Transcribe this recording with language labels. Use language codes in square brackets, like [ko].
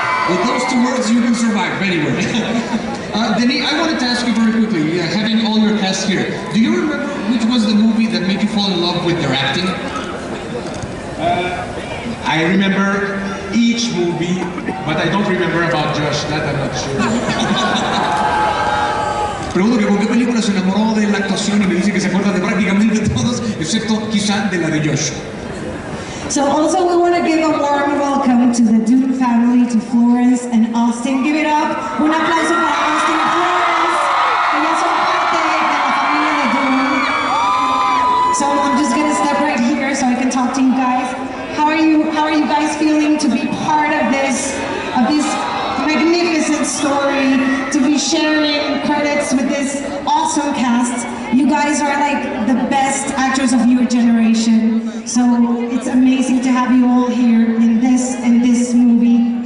[en] With those two words, you can survive anywhere. Denis, I wanted to ask you very quickly, having all your cast here, do you remember which was the movie that made you fall in love with their acting? I remember each movie, but I don't remember about Josh, that I'm not sure. [es] Pregunto que con qué película se enamoró de la actuación y me dice que se acuerda de prácticamente todos, excepto quizá de la de Josh. [en] So also we want to give a warm welcome to the Dune family, to Florence and Austin. Give it up. [es] Un aplauso para Austin y Florence, que ya son parte de la familia de Dune. [en] So I'm just going to step right here so I can talk to you guys. How are you guys feeling to be part of this magnificent story, to be sharing credits with this awesome cast? You guys are like the best actors of your generation, so it's amazing to have you all here in this movie.